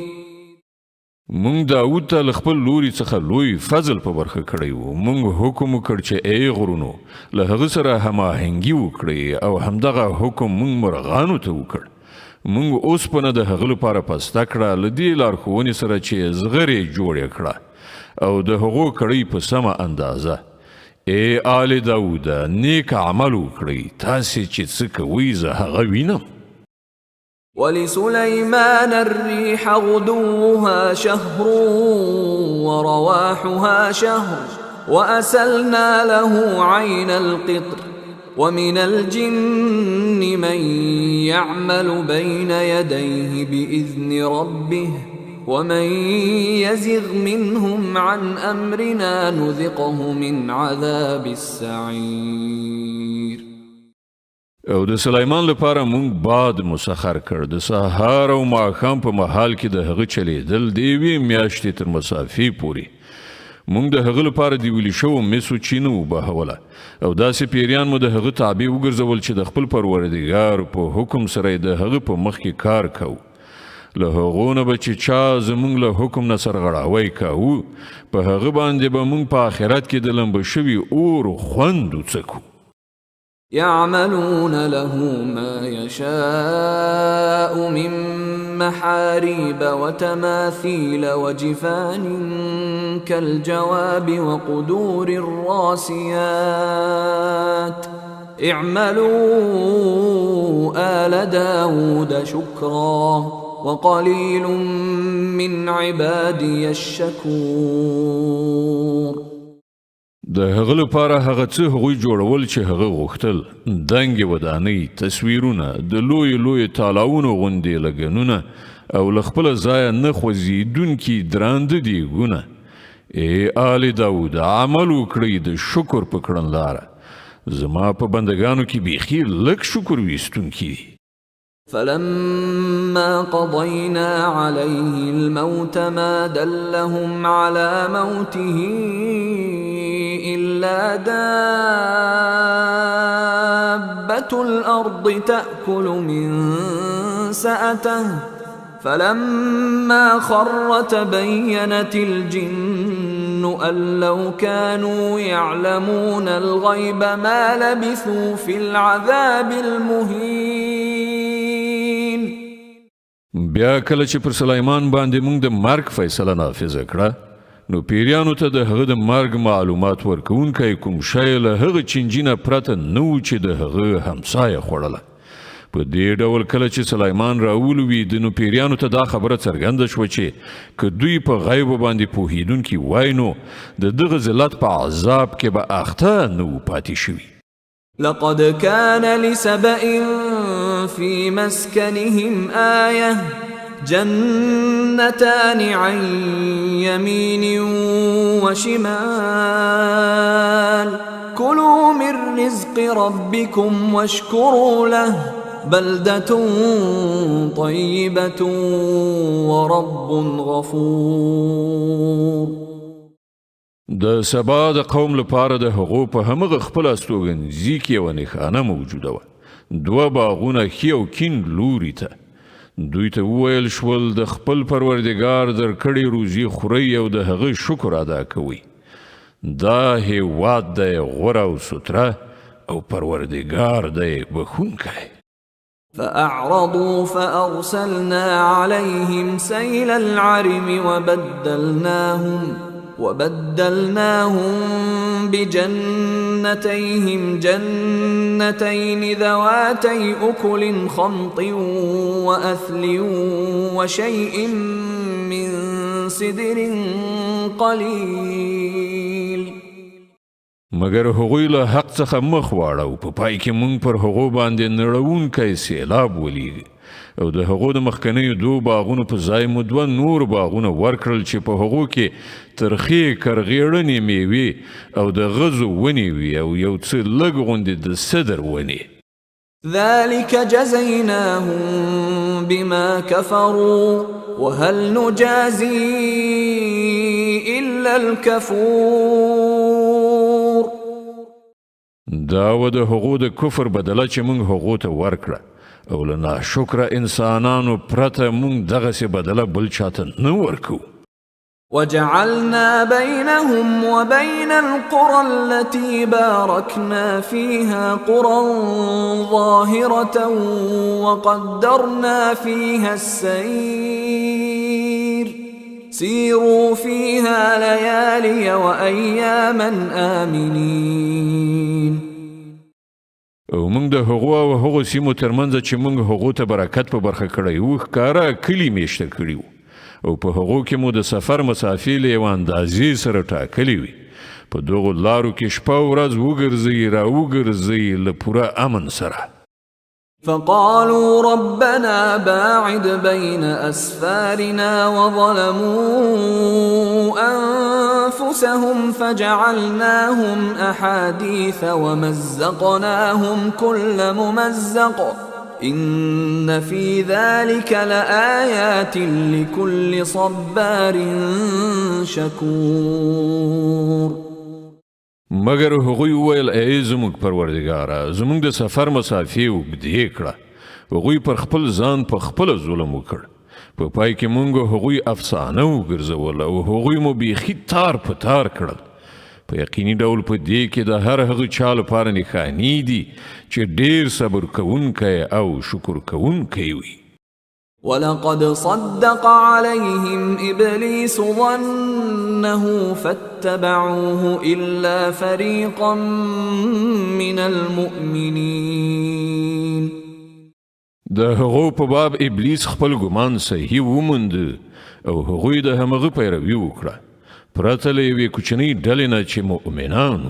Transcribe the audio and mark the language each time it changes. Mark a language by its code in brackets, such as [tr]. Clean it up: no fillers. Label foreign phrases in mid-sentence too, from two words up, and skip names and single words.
[ps] مونږ داود ته له خپل لوري څخه لوی فضل په برخه کړی و. مونږ حکم وکړ چې ای غرونو له هغه سره هماهنګي وکړئ او همدغه حکم مونږ مرغانو ته وکړ. مونږ اوسپنه د هغه لپاره پسته کړه له دې لارښوونې سره چې زغرې جوړې کړه او د هغو کړئ په سمه اندازه. ای آل داوده نیک عمل وکړئ تاسې چې څه کوئ زه هغه وینم. [ar] ولسليمان الريح غدوها شهر ورواحها شهر وأسلنا له عين القطر ومن الجن من يعمل بين يديه بإذن ربه ومن يزغ منهم عن أمرنا نذقه من عذاب السعير. [ps] او د سلیمان لپاره مونږ باد مسخر کړ د سهار او ماښام په مهال کې د هغه چلیدل د یوې میاشتې تر مسافې پورې. مونږ د هغه لپاره د ویلي شوو مسو چینه وبهوله او داسې پیریان مو د هغه تابع وګرځول چې د خپل پروردګار په حکم سره د هغه په مخ کې کار کوو. له هغو نه به چې چا زمونږ له حکم نه سرغړاوی کوو په هغه باندې به مونږ په آخرت کې د لمبه شوي اور خوند وڅکو. [ar] يعملون له ما يشاء من محاريب وتماثيل وجفان كالجواب وقدور الراسيات اعملوا آل داود شكرا وقليل من عبادي الشكور. [ps] د هغه لپاره هغه څه هغوی جوړول چې هغه غوښتل، دنګې ودانۍ، تصویرونه، د لوی تالاونو غوندې لګنونه او له خپله ځایه نه خوځېدونکي درانده دیګونه. ای آل داود عمل وکړئ د شکر په کړنلاره. زما په بندگانو کې بیخي لږ شکر ویستونکي دي. [ar] فلما قضينا عليه الموت ما دلهم على موته إلا دابة الأرض تأكل من سأته فلما خر تبينت الجن أن لو كانوا يعلمون الغيب ما لبثوا في العذاب المهين. [ps] بیا کله چې پر سلیمان باندې موږ د مرګ فیصله نافذه کړه نو پیریانو ته د هغه د مرګ معلومات ورکوونکی کوم شی له هغه چینجي نه پرته نه و چې د هغه همسایه خوړله. په دې ډول کله چې سلیمان راولوید نو پیریانو ته دا خبره څرګنده شوه چې که دوی په غیبو باندې پوهېدونکي وای نو د دغه ذلت په عذاب کې به اخته نه و پاتې شوي. [ar] لقد كان لسبإ في مسكنهم آية جنتان عن يمين وشمال كلوا من رزق ربكم واشكروا له بلدة طيبة ورب غفور. [ps] د سبا د قوم لپاره د هغو په همغه خپل استوګنځي کې یوه نښانه موجوده وه. 2 باغونه ښي او کیڼ لوري ته. دوی ته وویل شول د خپل پروردګار درکړې روزي خورئ او د هغه شکر ادا کوئ. دا هیواد دی غوره او ستره او پروردګار دی بخښونکی. [ar] فأعرضوا فأرسلنا عليهم سيل العرم وبدلناهم بجنتيهم جنتين ذواتي أكل خمط وأثل وشيء من سدر قليل. [ps] مگر هغوی له حق څخه مخ واړه او په پای کې مونږ پر هغو باندې نړوونکی سیلاب ولیږي او د هغو د مخکنیو 2 باغونو په ځای مو 2 نور باغونه ورکړل چې په هغو کې ترخې کرغېړنې میوې او د غزو ونې وي او یو څه لږ غوندې د سدر ونې. [ar] ذلك جزيناهم بما كفروا وهل نجازي إلا الكفور. [ps] دا و د هغو د کفر بدله چې مونږ هغو ته ورکړه او له ناشکره انسانانو پرته مونږ دغسې بدله بل چاته نه ورکو. [ar] وجعلنا بينهم وبين القرى التي باركنا فيها قرى ظاهرة وقدرنا فيها السير سيروا فيها ليالي وأياما آمنين. [ps] او موږ د هغو او هغو سیمو ترمنځ چې موږ هغو ته برکت په برخه کړی وو ښکاره کلي میشته کړي وو او په هغو کې مو د سفر مسافې له یوه اندازې سره ټاکلې وي. په دغو لارو کې شپه او ورځ وګرځئ را وګرځئ له پوره امن سره. [ar] فقالوا ربنا باعد بين أسفارنا وظلموا أنفسهم فجعلناهم أحاديث ومزقناهم كل ممزق إن في ذلك لآيات لكل صبار شكور. [ps] مگر هغوی ویل ای زموږ پروردګاره زموږ د سفر مسافې اوږدې کړه. هغوی پر خپل ځان په خپله ظلم وکړ. په پای کې موږ هغوی افسانه وګرځول او هغوی مو بیخي تار په تار کړل. په یقیني ډول په دې کې د هر هغه چا لپاره نښانې دي چې ډېر صبر کوونکی او شکر کوونکی وي. [ar] ولقد صدق عليهم إبليس ظنه فاتبعوه إلا فريقا من المؤمنين. [ps] د هغو په باب ابلیس خپل ګمان صحیح وموند او هغوی د همغه پیروي وکړه پرته له یوې کوچنۍ ډلې نه چې مؤمنانو.